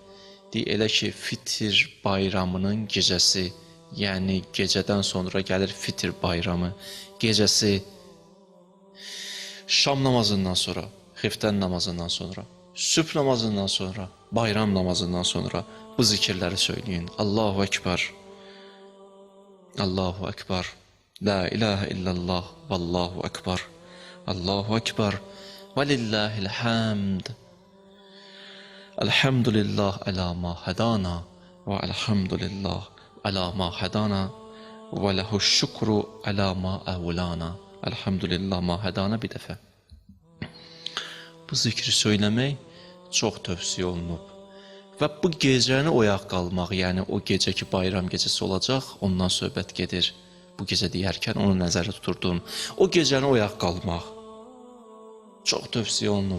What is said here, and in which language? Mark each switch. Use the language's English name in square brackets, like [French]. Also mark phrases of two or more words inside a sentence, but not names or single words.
[Azerbaijani] Elə ki, Fitr bayramının gecəsi, yəni gecədən sonra gəlir Fitr bayramı gecəsi, şam namazından sonra, xiftən namazından sonra, sübh namazından sonra, bayram namazından sonra bu zikirləri söyləyin. [Arabic] الله أكبر، الله أكبر، لا إله إلا الله، والله أكبر، الله أكبر، ولله الحمد. الحمد لله على ما هدانا والحمد لله على ما هدانا وله الشكر على ما أولانا. الحمد لله ما هدانا [Azerbaijani] bir dəfə. Bu zikri söyləmək çox tövsiyə olunub. Və bu gecəni oyaq qalmaq, yəni o gecə ki bayram gecəsi olacaq, ondan söhbət gedir. Bu gecə deyərkən onu nəzərdə tuturdum. O gecəni oyaq qalmaq çox tövsiyə olunub.